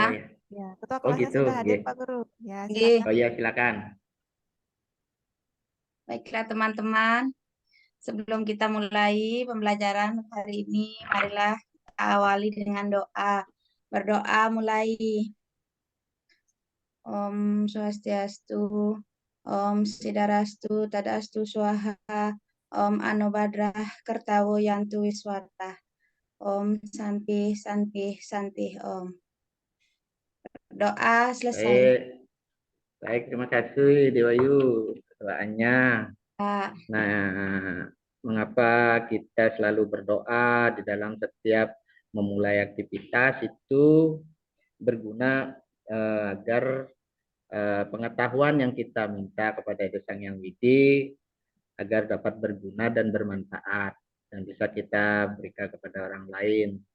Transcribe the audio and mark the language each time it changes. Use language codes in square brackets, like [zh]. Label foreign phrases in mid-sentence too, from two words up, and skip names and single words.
[id] hilang. ya. ya ketua Oh kelasnya gitu, sudah G. hadir, Pak Guru. Ya, Oke, silakan. Oh iya, silakan. baiklah teman-teman. Sebelum kita mulai pembelajaran hari ini, marilah kita awali dengan doa. Berdoa mulai. [sa] Om Swastiastu, Om Sidarastu, Tadastu Swaha, Om Anobadrah Kertawo Yantu Wiswata, Om Santi Santi Santi Om. [id] Doa selesai. Baik, baik. Terima kasih Dewayu doanya. Pak. Nah, mengapa kita selalu berdoa di dalam setiap memulai aktivitas itu berguna agar pengetahuan yang kita minta kepada Sang Yang Widi agar dapat berguna dan bermanfaat dan bisa kita berikan kepada orang lain.